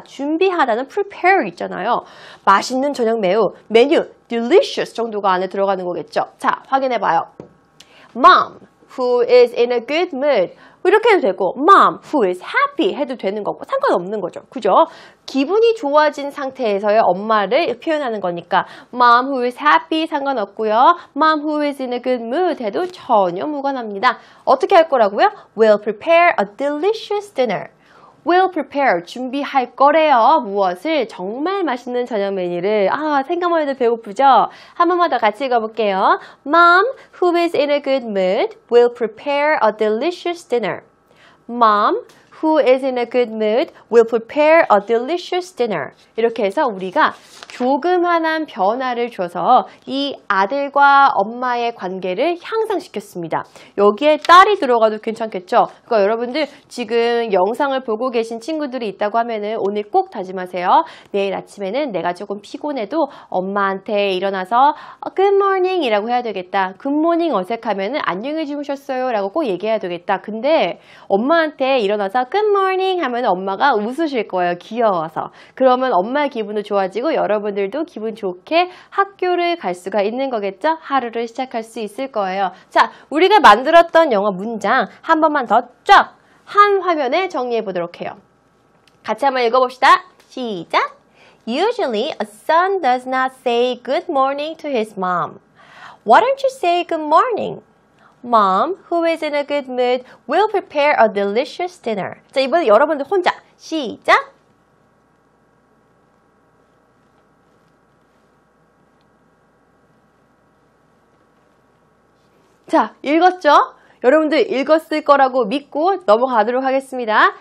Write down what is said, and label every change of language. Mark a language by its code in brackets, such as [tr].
[ko] 준비하다는 prepare 있잖아요. 맛있는 저녁 메뉴 delicious 정도가 안에 들어가는 거겠죠. 자, 확인해 봐요. [en] Mom, who is in a good mood. [ko] 이렇게 해도 되고 [en] Mom, who is happy [ko] 해도 되는 거고 상관없는 거죠. 그죠? 기분이 좋아진 상태에서의 엄마를 표현하는 거니까 [en] Mom, who is happy [ko] 상관없고요. [en] Mom, who is in a good mood [ko] 해도 전혀 무관합니다. 어떻게 할 거라고요? [en] We'll prepare a delicious dinner. We'll prepare, [ko] 준비할 거래요. 무엇을? 정말 맛있는 저녁 메뉴를. 생각만 해도 배고프죠? 한 번만 더 같이 읽어볼게요. [en] Mom, who is in a good mood, will prepare a delicious dinner. Mom, who is in a good mood, will prepare a delicious dinner. [ko] 이렇게 해서 우리가 조그만한 변화를 줘서 이 아들과 엄마의 관계를 향상시켰습니다. 여기에 딸이 들어가도 괜찮겠죠? 그러니까 여러분들 지금 영상을 보고 계신 친구들이 있다고 하면은 오늘 꼭 다짐하세요. 내일 아침에는 내가 조금 피곤해도 엄마한테 일어나서 Good morning 이라고 해야 되겠다. Good morning 어색하면은 안녕히 주무셨어요 라고 꼭 얘기해야 되겠다. 근데 엄마한테 일어나서 Good morning 하면 엄마가 웃으실 거예요. 귀여워서. 그러면 엄마의 기분도 좋아지고 여러분들도 기분 좋게 학교를 갈 수가 있는 거겠죠? 하루를 시작할 수 있을 거예요. 자, 우리가 만들었던 영어 문장 한 번만 더 쫙 한 화면에 정리해 보도록 해요. 같이 한번 읽어봅시다. 시작! [en] Usually, a son does not say good morning to his mom. Why don't you say good morning? Mom, who is in a good mood, will prepare a delicious dinner. [ko] 자, 이번에 여러분들 혼자 시작! 자, 읽었죠? 여러분들 읽었을 거라고 믿고 넘어가도록 하겠습니다.